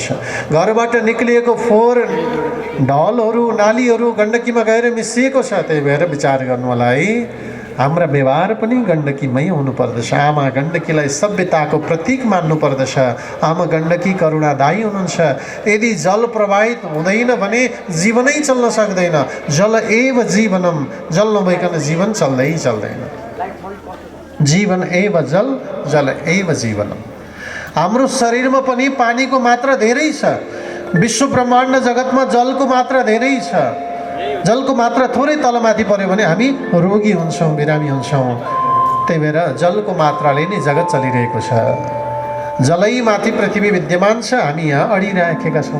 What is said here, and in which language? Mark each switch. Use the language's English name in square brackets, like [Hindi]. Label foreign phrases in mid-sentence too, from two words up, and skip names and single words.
[Nepali] घरबाट निक्लिएको फोहोर ढलहरू नालीहरू गण्डकीमा गएर मिसिएको छ। त्यही भएर विचार गर्नु होला है। हाम्रा व्यवहार पनि गण्डकीमै हुनुपर्दछ। आमा गण्डकीलाई सभ्यताको प्रतीक मान्नुपर्दछ। आमा गण्डकी करुणादायी हुनुहुन्छ। यदि जल प्रवाहित हुँदैन भने जीवनै चल्न सक्दैन। [Sanskrit] जल एव जीवनम, [Nepali] जल नभइकन जीवन चल्दैन। [Sanskrit] जीवन एव जल, जल एव जीवनम। [Nepali] हाम्रो शरीरमा पनि पानीको मात्रा धेरै छ। विश्व ब्रह्माण्ड जगतमा जलको मात्रा धेरै छ। जलको मात्रा थोरै तलमाथि पर्यो भने हामी रोगी हुन्छौँ, बिरामी हुन्छौँ। त्यही भएर जलको मात्राले नै जगत चलिरहेको छ। जलै माथि पृथ्वी विद्यमान छ, हामी यहाँ अडिराखेका छौँ।